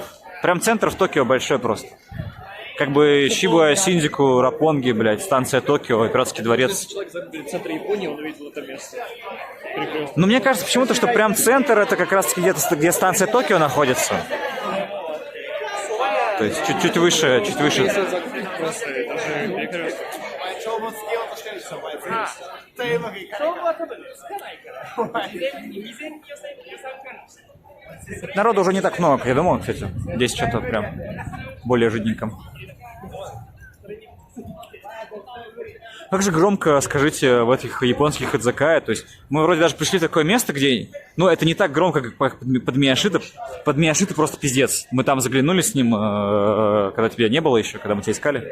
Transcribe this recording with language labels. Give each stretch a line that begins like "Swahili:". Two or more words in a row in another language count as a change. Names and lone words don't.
Russian: Прям центр в Токио большой просто. Как бы Shibya, Синдзюку, Раппонги, блядь, станция Токио, Императорский дворец. Если человек забыл в центре Японии, он увидел это место. Прекрасно. Но мне кажется почему-то, что прям центр это как раз где-то, где станция Токио находится. То есть чуть выше. Если закрыть просто, даже перекресток.
Japanese: 勝負つけようとしてるでしょ、お前。絶対うまくいかない。勝負は多分ね、つかないから。お前。未然に予算管理して。
Russian: Народу уже не так много, как я думал, кстати. Здесь что-то прям более жиденько. Как же громко, скажите, в этих японских идзакая. То есть мы вроде даже пришли в такое место, где... Ну, это не так громко, как под Мияшита. Под Мияшита просто пиздец. Мы там заглянули с ним, когда тебя не было еще, когда мы тебя искали.